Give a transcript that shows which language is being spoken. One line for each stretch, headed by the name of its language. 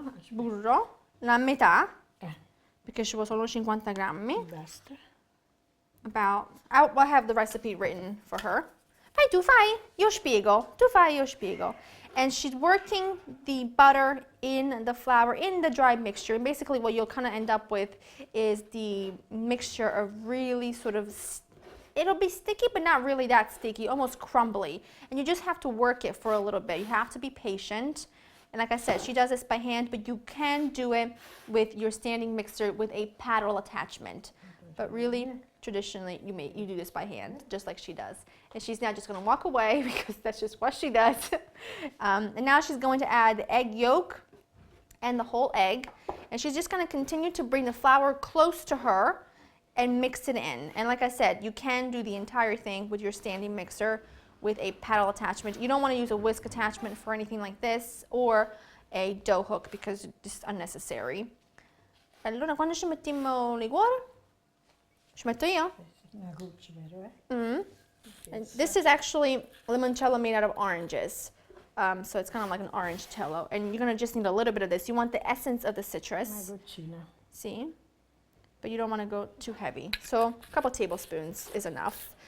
Italian: Burro, la metà, perché ci vuole solo 50 grammi. Basta.
English: I'll have the recipe written for her.
Italian: Fai tu, fai, io spiego. Tu fai, io spiego.
English: And she's working the butter in the flour, in the dry mixture. And basically what you'll kind of end up with is the mixture of really sort of, it'll be sticky, but not really that sticky, almost crumbly. And you just have to work it for a little bit. You have to be patient. And like I said, she does this by hand, but you can do it with your standing mixer with a paddle attachment. But really, traditionally, you do this by hand, just like she does. And she's now just going to walk away because that's just what she does. And now she's going to add the egg yolk and the whole egg. And she's just going to continue to bring the flour close to her and mix it in. And like I said, you can do the entire thing with your standing mixer with a paddle attachment. You don't want to use a whisk attachment for anything like this or a dough hook because it's just unnecessary.
Italian: Allora, quando ci mettiamo liquore? Ci metto io? Una goccia, vero,
English: And this is actually limoncello made out of oranges. So it's kind of like an orange cello. And you're going to just need a little bit of this. You want the essence of the citrus.
Italian: Una goccina.
English: See? But you don't want to go too heavy. So a couple tablespoons is enough.